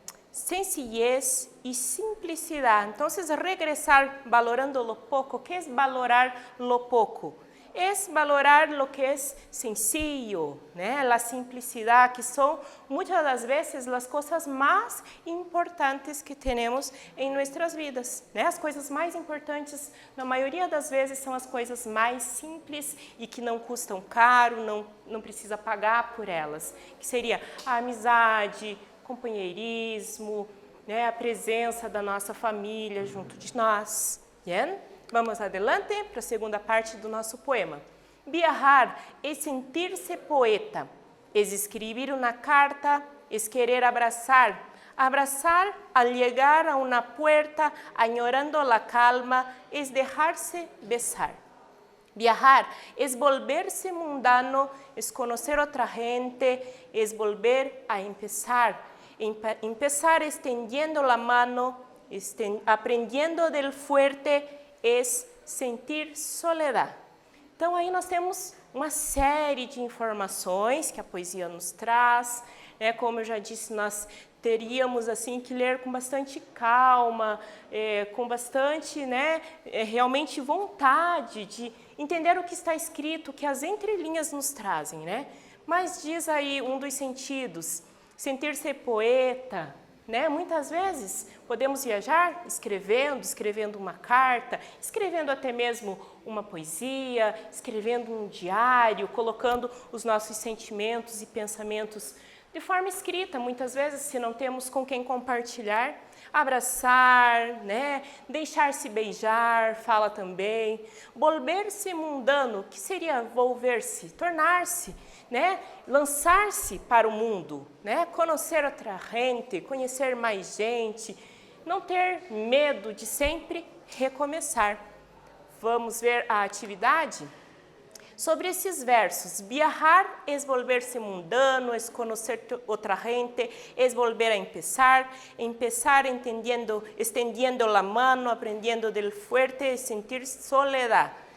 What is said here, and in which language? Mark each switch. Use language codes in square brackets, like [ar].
[es] Sencillez y simplicidad. Entonces, regresar valorando lo poco. ¿Qué es valorar lo poco? Es valorar lo que es sencillo, la simplicidad, que son muchas de las veces las cosas más importantes que tenemos en nuestras vidas. [pt] As coisas mais importantes, na maioria das vezes, são as coisas mais simples e que não custam caro, não precisa pagar por elas. Que seria a amizade, companheirismo, a presença da nossa família junto de nós. Bien? Vamos adelante para a segunda parte do nosso poema. Viajar é sentir-se poeta. [es] es escribir una carta, es querer abrazar. Abrazar al llegar a una puerta, añorando la calma, es dejarse besar. Viajar es volverse mundano, es conocer otra gente, es volver a empezar. Empezar extendiendo la mano, aprendiendo del fuerte, es sentir soledad. [pt] Então, aí nós temos uma série de informações que a poesia nos traz, né? Como eu já disse, nós teríamos assim que ler com bastante calma, com bastante, né, realmente vontade de entender o que está escrito, o que as entrelinhas nos trazem, né? Mas diz aí um dos sentidos, sentir-se poeta, né? Muitas vezes podemos viajar escrevendo uma carta, escrevendo até mesmo uma poesia, escrevendo um diário, colocando os nossos sentimentos e pensamentos de forma escrita, muitas vezes, se não temos com quem compartilhar, abraçar, né? Deixar-se beijar, fala também, volver-se mundano, que seria volver-se, tornar-se, né? Lançar-se para o mundo, né? Conhecer outra gente, conhecer mais gente, não ter medo de sempre recomeçar. Vamos ver a atividade? Sobre esses versos, [es] viajar es volverse mundano, es conocer otra gente, es volver a empezar, empezar extendiendo la mano, aprendiendo del fuerte, es sentir soledad.